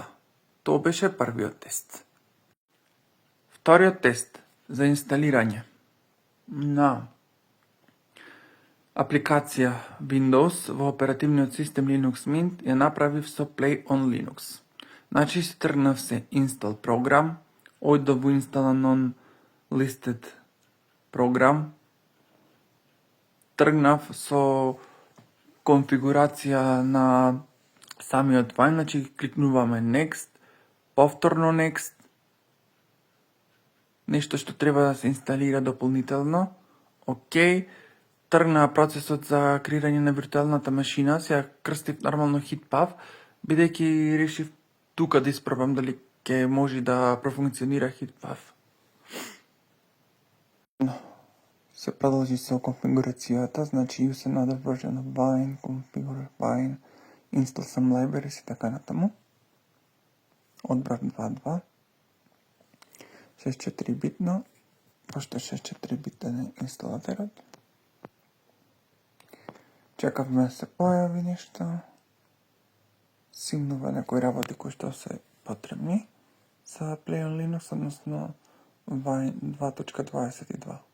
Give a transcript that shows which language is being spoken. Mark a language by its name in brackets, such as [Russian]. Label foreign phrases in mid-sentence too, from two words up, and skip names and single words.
[Macedonian] Тоа беше првиот тест. Вториот тест за инсталирање на апликација Windows во оперативниот систем Linux Mint ја направив со Play on Linux. Значи се тргнав се [English] install program, [Macedonian] ојдов во [English] install non-listed program, [Macedonian] тргнав со конфигурација на самиот Wine, значи кликнуваме next, повторно next, нешто што треба да се инсталира дополнително, окей, тргна процесот за креирање на виртуелната машина, сега крстив нормално HitPath, бидејќи решив тука да испробам дали ќе може да профункционира HitPath. Се продолжи со конфигурацијата, значи [English] use another version of Wine, configure Wine, install some libraries [Macedonian] и така натаму. Одбрав 2.2. 64 битно, пошто 64 битен е инсталаторот. Чекавме да се појави нешто. Симнува некои работи кои што се потребни за Play on Linux, односно Wine 2.22.